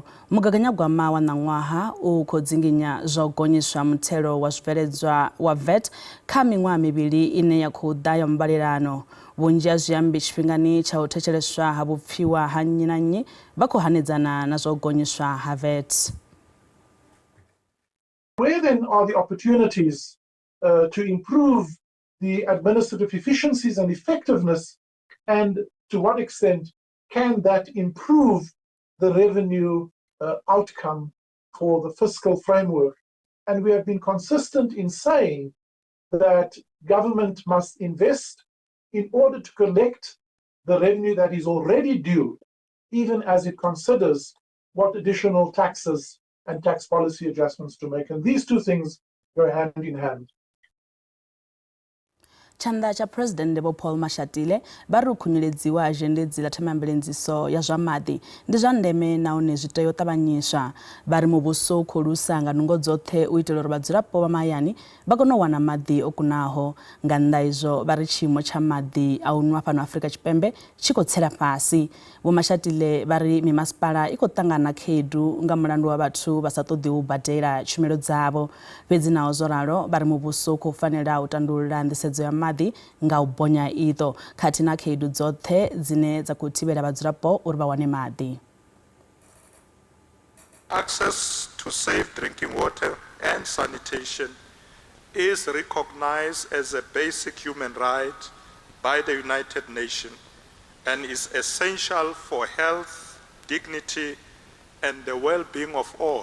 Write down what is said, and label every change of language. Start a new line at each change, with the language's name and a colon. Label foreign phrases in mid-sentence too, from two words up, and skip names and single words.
Venda: Mugaganyagwama wa ṋaṅwaha u khou dzinginya zwa u gonyiswa muthelo wa zwibveledzwa wa VAT kha miṅwaha mivhili ine ya khou ḓa ya mbalelano. Vhunzhi ha zwiambi tshifhingani tsha u thetsheleswa ha vhupfiwa ha nnyi na nnyi vha khou hanedzana na zwa u gonyiswa ha VAT.
English: Where then are the opportunities to improve the administrative efficiencies and effectiveness, and to what extent can that improve the revenue outcome for the fiscal framework? And we have been consistent in saying that government must invest in order to collect the revenue that is already due, even as it considers what additional taxes and tax policy adjustments to make. And these two things go hand in hand.
Venda: Chanda cha President Bo Paul Mashatile bari ukhunyeledziwa azhendedzi la themambelenziso ya zwa maḓi ndi zwa ndeme nahone zwi tea u ṱavhanyiswa. Bari muvhuso u khou lusa nga nungo dzoṱhe u itela uri vhadzulapo vha mahayani vha kone u wana maḓi o kunaho. Nga nnḓa izwo bari tshiimo tsha maḓi a u nwa fhano Afrika Tshipembe tshi khou tsela fhasi. Vho Mashatile bari mimasipala i khou ṱangana khaedu nga mulandu wa vhathu vha sa ṱoḓi u badela tshumelo dzavho. Fhedzi naho zwo ralo bari muvhuso u khou fanela u tandulula nḓisedzo ya maḓi nga u bonya iṱo khathihi na khaedu dzoṱhe dzine dza khou thivhela vhadzulapo uri vha wane maḓi.
English: Access to safe drinking water and sanitation is recognized as a basic human right by the United Nations and is essential for health, dignity, and the well-being of all.